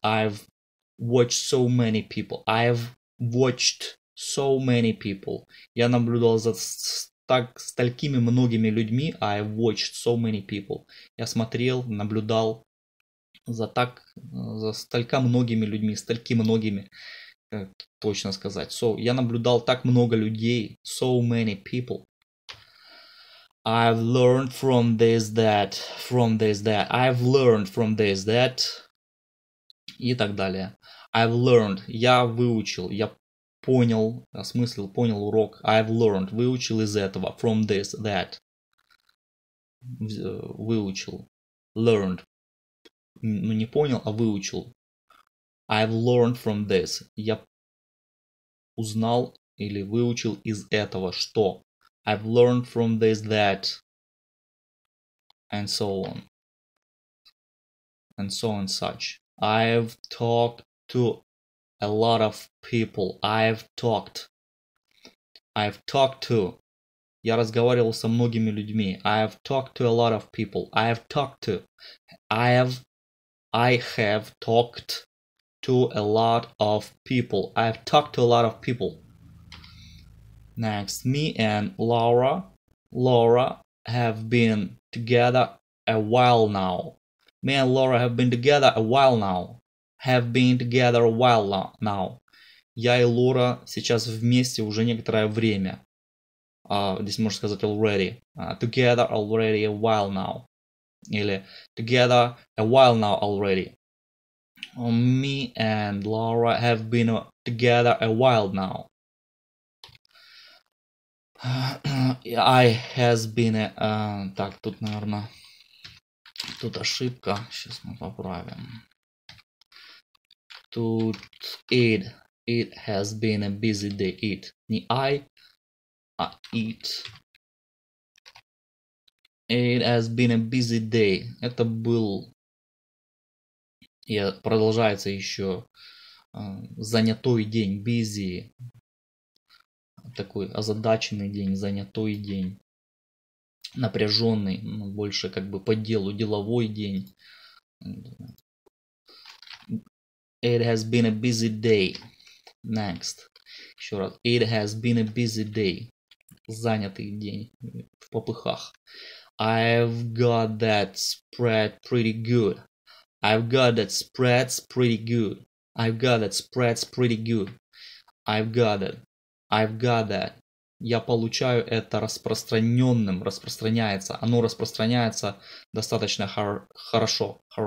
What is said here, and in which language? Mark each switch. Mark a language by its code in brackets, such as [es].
[en] I've watched so many people. [ru] Я наблюдал за столькими многими людьми. [en] I've watched so many people. [ru] Я смотрел, наблюдал за столько многими людьми, как точно сказать. So, я наблюдал так много людей. [en] So many people. I've learned from this, that. I've learned from this, that. [ru] И так далее. [en] I've learned. [ru] Я выучил. Я понял, осмыслил, понял урок. [en] I've learned. [ru] Выучил из этого. [en] From this, that. [ru] Выучил. [en] Learned. [ru] Ну, не понял, а выучил. [en] I've learned from this. [ru] Я узнал или выучил из этого, что. [en] I've learned from this, that. and so on. And so on such. I've talked to a lot of people. I've talked to. [ru] Я разговаривал со многими людьми. [en] I have talked to a lot of people. I have talked to. I have talked to a lot of people. I have talked to a lot of people. Next, me and Laura have been together a while now. Me and Laura have been together a while now. Have been together a while now. [ru] Я и Лора сейчас вместе уже некоторое время. Здесь можно сказать already. [en] Together already a while now. [ru] Или [en] together a while now already. Me and Laura have been together a while now. I has been [ru] так, тут, наверное, тут ошибка. Сейчас мы поправим. Тут [en] it has been a busy day. It. Не I, а it. It has been a busy day. [ru] Это был... И продолжается еще занятой день. [en] Busy. [ru] Такой озадаченный день, занятой день. Напряженный, больше как бы по делу, деловой день. [en] It has been a busy day. Next. [ru] Еще раз. [en] It has been a busy day. [ru] Занятый день. В попыхах. [en] I've got that spread pretty good. I've got that spreads pretty good. I've got that spreads pretty good. I've got it. I've got that. [ru] Я получаю это распространенным. Распространяется. Оно распространяется достаточно хорошо.